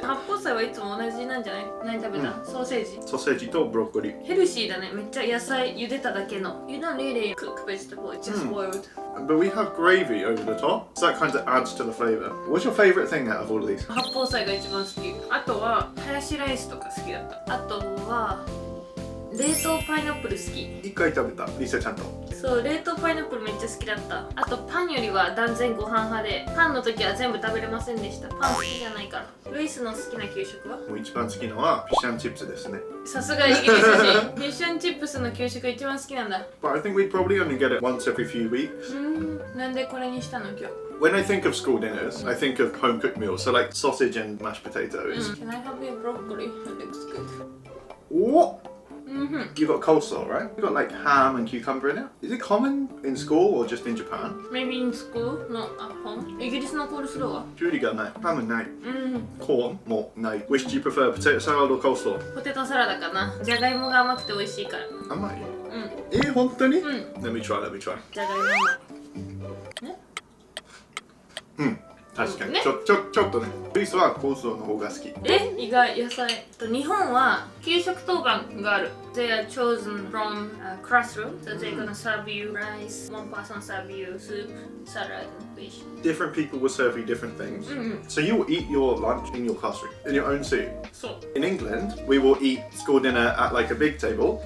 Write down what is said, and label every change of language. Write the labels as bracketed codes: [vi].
[ja] 八宝菜はいつも同じなんじゃない？何食べた？ソーセージ。ソーセージとブロッコリー。ヘルシーだね。めっちゃ野菜茹でただけの。 [en] You don't really cook vegetable, it's just boiled. But we have gravy over the top, so that kind of adds to the flavor. What's your favorite thing out of all of these? [ja] 八宝菜が一番好き。あとはハヤシライスとか好きだった。あとは冷凍パイナップル好き。一回食べた、リサちゃんと。そう、冷凍パイナップルめっちゃ好きだった。あとパンよりは断然ご飯派で、パンの時は全部食べれませんでした。パン好きじゃないから。ルイスの好きな給食は？もう一番好きなのはフィッシュ&チップスですね。さすがイギリス人。フィッシュ&チップスの給食が一番好きなんだ。 [en] But I think we probably only get it once every few weeks. [ja] なんでこれにしたの今日 [en] ？When I think of school dinners, I think of home cooked meals, so like sausage and mashed potatoes. Can I have your broccoli? It looks good. What? You got coleslaw, right? You got like ham and cucumber in it. Is it common in school or just in Japan? Maybe in school, not at home. [ja] イギリスのコールスローは？ジュリがない。ハムない。コーンもない。 [en] Which do you prefer, potato salad or coleslaw? [ja] ポテトサラダかな。じゃがいもが甘くて美味しいから。甘い？本当に？ [en] Let me try. [ja] じゃがいも甘い。確かに、ちょっとね。ルイスはコースローの方が好き。意外、野菜。日本は給食当番がある。 [en] They are chosen from a classroom, so they're gonna serve you rice, one person serve you soup, salad, fish. Different people will serve you different things. So you will eat your lunch in your classroom, in your own seat. So in England, we will eat school dinner at like a big table.